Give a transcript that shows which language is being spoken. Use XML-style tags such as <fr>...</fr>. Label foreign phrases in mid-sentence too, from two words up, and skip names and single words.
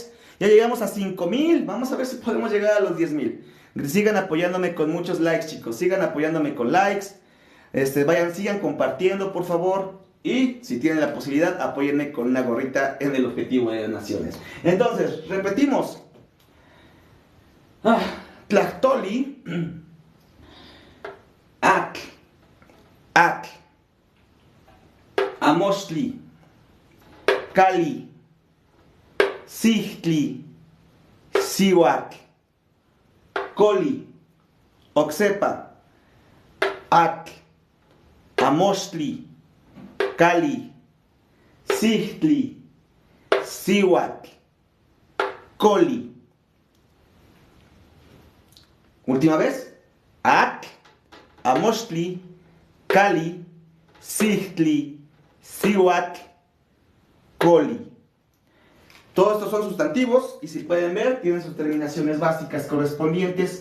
<es>Ya llegamos a 5,000. Vamos a ver si podemos llegar a los 10,000. Sigan apoyándome con muchos likes, chicos. Sigan apoyándome con likes. Sigan compartiendo, por favor. Y si tienen la posibilidad, apóyenme con una gorrita en el Objetivo de Naciones. Entonces, repetimos.</es> <nah>Tlachtoli, Atl, Amoxtli, Cali, Sihtli, Sihuatl, Coli, Oxepa, Atl, Amoxtli, Cali, Sihtli, Cihuatl, Coli.</nah> <es>Última vez.</es> <nah>Atl, Amoxtli, Cali, Sihtli, Cihuatl, Coli.</nah> <es>Todos estos son sustantivos y si pueden ver, tienen sus terminaciones básicas correspondientes.</es>